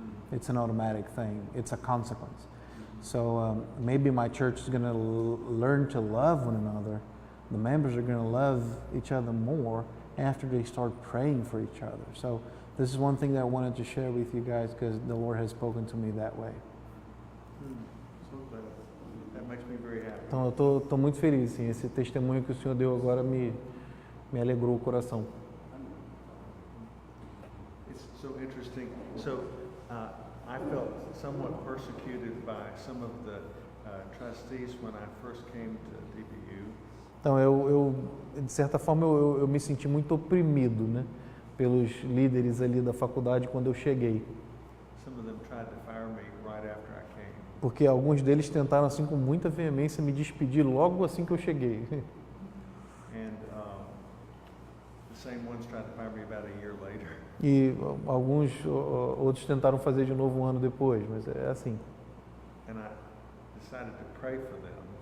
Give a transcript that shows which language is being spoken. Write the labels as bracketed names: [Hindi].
[English] It's an automatic thing. It's a consequence. So maybe my church is going to learn to love one another. The members are going to love each other more after they start praying for each other. So this is one thing that I wanted to share with you guys, because the Lord has spoken to me that way. So that makes me very happy. [Portuguese] Então eu tô muito feliz, sim. Esse testemunho que o Senhor deu agora me alegrou o coração. [English] It's so interesting. So I felt somewhat persecuted by some of the trustees when I first came to DBU. [Portuguese] Então eu de certa forma eu me senti muito oprimido, né, pelos líderes ali da faculdade quando eu cheguei. [English] Some of them tried to fire me right after I came. [Portuguese] Porque alguns deles tentaram assim com muita veemência me despedir logo assim que eu cheguei. [English] And the same ones tried to fire me about a year later. [Portuguese] E alguns outros tentaram fazer de novo um ano depois, mas é assim. [English] And I decided to pray for them.